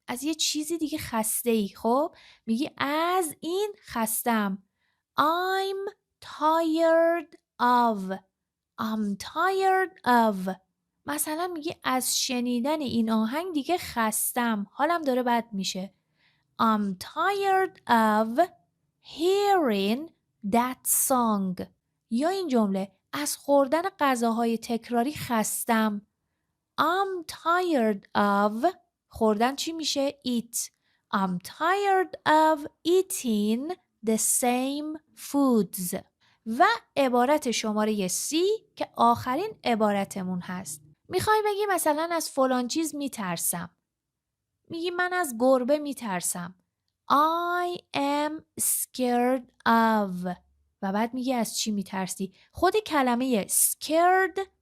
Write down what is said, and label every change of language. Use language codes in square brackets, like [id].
[fa] از یه چیزی دیگه خسته ای. خب میگی از این خستم. [en] I'm tired of. I'm tired of. [fa] مثلا میگی از شنیدن این آهنگ دیگه خستم. حالم داره بد میشه. [en] I'm tired of hearing that song. [fa] یا این جمله از خوردن غذاهای تکراری خستم. [en] I'm tired of [fa] خوردن چی میشه؟ [en] eat. I'm tired of eating the same foods. [fa] و عبارت شماره C که آخرین عبارتمون هست. میخوای بگی مثلا از فلان چیز میترسم. میگی من از گربه میترسم. [en] I am scared of. [fa] و بعد میگی از چی میترسی؟ خود کلمه scared